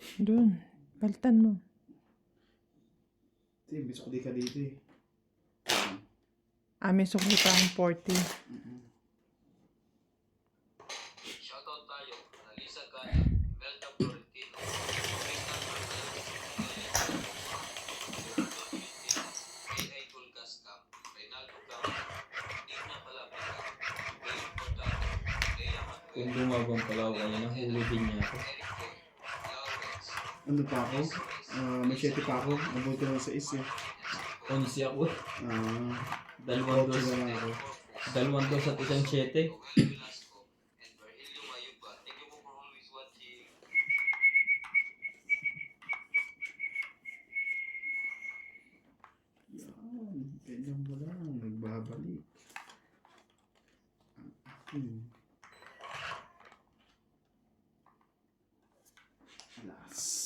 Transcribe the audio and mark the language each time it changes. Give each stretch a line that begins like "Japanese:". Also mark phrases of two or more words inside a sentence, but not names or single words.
Filipino: Doon. Baltan mo. Hindi, bisok di ka dito eh. May sukli pa akong 40. Shoutout tayo, Analisa Gana, Melda Florentino, Crystal Martinez, Roberto Tolentino, A.A. Tulgascam, Reynaldo Gama, Digna Palapica, Gail Cordado, Leia Kung Manuel, gumabang pala ako kanina, huli din niya ako. Eric Boy, Lawrence, Ano pa ako? May 7 pa ako. Mabuti lang sa is eh. 11 ako. Dalawang Ocho dos. na lang ako. Dalawang dos at isang 7. Joel Velasco, and Virgilio Mayuba.
English: Thank you po for always watching.
Filipino: Yan. Ganyan mo lang. Nagbabalik. Alas.